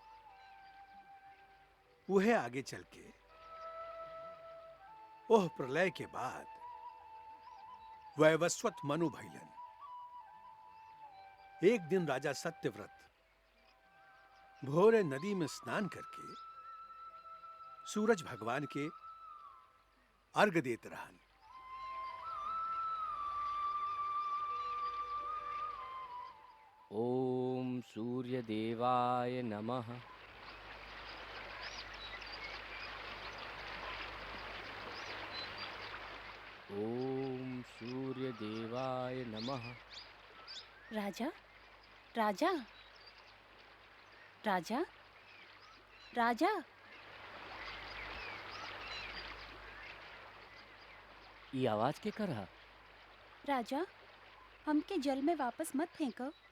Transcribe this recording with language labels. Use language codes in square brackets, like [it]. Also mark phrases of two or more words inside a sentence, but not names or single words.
[bho] वह आगे चल के ओह प्रलय के बाद वैवस्वत मनु भइलन। एक दिन राजा सत्यव्रत भोरे नदी में स्नान करके सूरज भगवान के अर्घ देते रहन। [sa] ओम सूर्य देवाय नमः। ओम सूर्य देवाय नमः। [bho] राजा राजा राजा राजा ये आवाज के कर रहा? राजा, हमके जल में वापस मत फेंको।